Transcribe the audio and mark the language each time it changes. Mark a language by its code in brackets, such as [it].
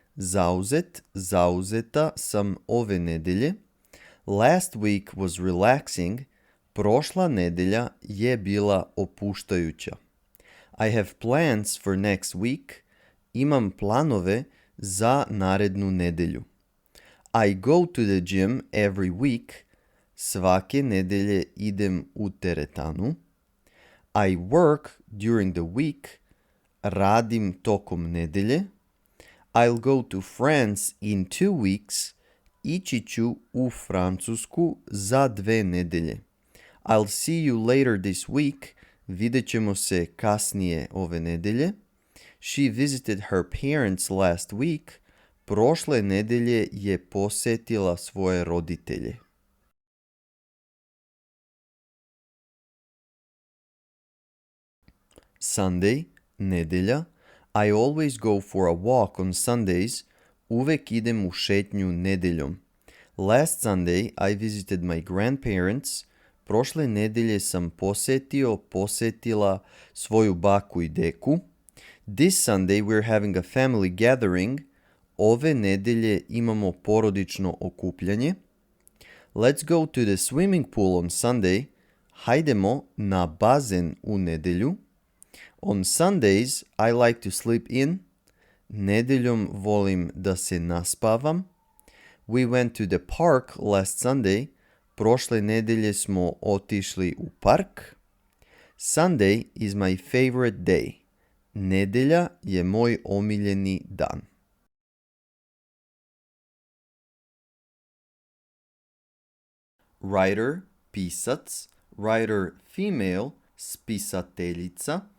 [sr] Zauzet, zauzeta sam ove nedelje. [en] Last week was relaxing. [sr] Prošla nedelja je bila opuštajuća. [en] I have plans for next week. [sr] Imam planove za narednu nedelju. [en] I go to the gym every week. [sr] Svake nedelje idem u teretanu. [en] I work during the week. [sr] Radim tokom nedelje. [en] I'll go to France in 2 weeks. [sr] Ići ću u Francusku za 2 nedelje. [en] I'll see you later this week. [sr] Vidjet ćemo se kasnije ove nedelje. [en] She visited her parents last week. [sr] Prošle nedelje je posetila svoje roditelje. [en] Sunday, nedelja. I always go for a walk on Sundays. [sr] Uvek idem u šetnju nedeljom. [en] Last Sunday I visited my grandparents. [sr] Prošle nedelje sam posetila svoju baku i deku. [en] This Sunday we're having a family gathering. [sr] Ove nedelje imamo porodično okupljanje. [en] Let's go to the swimming pool on Sunday. [sr] Hajdemo na bazen u nedelju. [en] On Sundays, I like to sleep in. [sr] Nedeljom volim da se naspavam. [en] We went to the park last Sunday. [sr] Prošle nedelje smo otišli u park. [en] Sunday is my favorite day. [sr] Nedelja je moj omiljeni dan. [en] Writer, pisac. Writer, female, spisateljica.